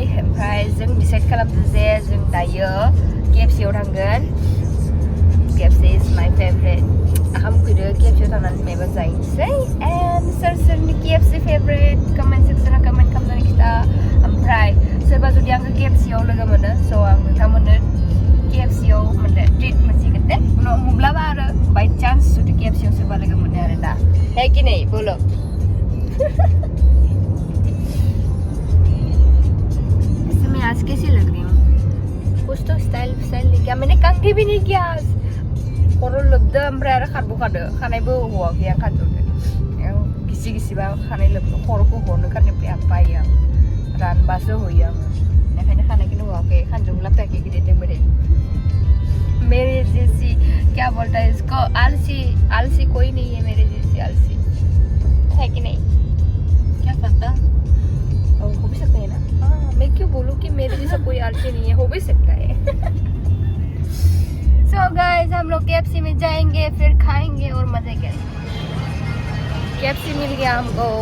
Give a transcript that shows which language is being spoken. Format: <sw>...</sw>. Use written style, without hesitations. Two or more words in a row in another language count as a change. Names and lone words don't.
<brx>ओमफ्राय जों डिसाइड खालामदों जे जों दायो KFC आव थांगोन</brx> <en>KFC is my favorite</en> <brx>आं उखैदो KFC आव थांनानै माबा जाहैनोसै and सोरनि KFC favorite</brx> <en>comment section</en> <brx>आव comment खालामनानै खिथा ओमफ्राय सोरबा जुदि आंखौ KFC आव लोगो मोनो स' आं नोंथांमोननो KFC आव मोनसे ट्रिट मोनसिगोन दे उनाव माब्लाबा आरो</brx> <en>by chance</en> <brx>जुदि KFC आव सोरबा लोगो मोनो आरो दा</brx> <hi>है कि नहीं बोलो इसमें आज कैसी लग रही हूँ कुछ तो स्टाइल नहीं किया मैंने कंघी भी नहीं किया आज</hi> <brx>खर' लोबदो ओमफ्राय आरो खारबो खादो खानायबो हवाखै आं खाजोबदो गिसि-गिसिबा खानाय लोबनो खर'खौ हरनो खारनिफ्राय आं बायो आं रानबासो होयो आङो बेनिखायनो खानायखौनो हवाखै खानजं लाफायाखै गिदिर बोरै</brx> <hi>मेरे जैसी क्या बोलता है इसको आलसी कोई नहीं है मेरे जैसी आलसी है कि नहीं क्या पता हो भी सकता है ना हाँ मैं क्यों बोलूँ कि मेरे जैसा कोई आलसी नहीं है हो भी सकता है</hi> <en>So guys</en> <hi>हम लोग KFC में जाएंगे फिर खाएंगे और मजे करेंगे KFC मिल गया हमको</hi>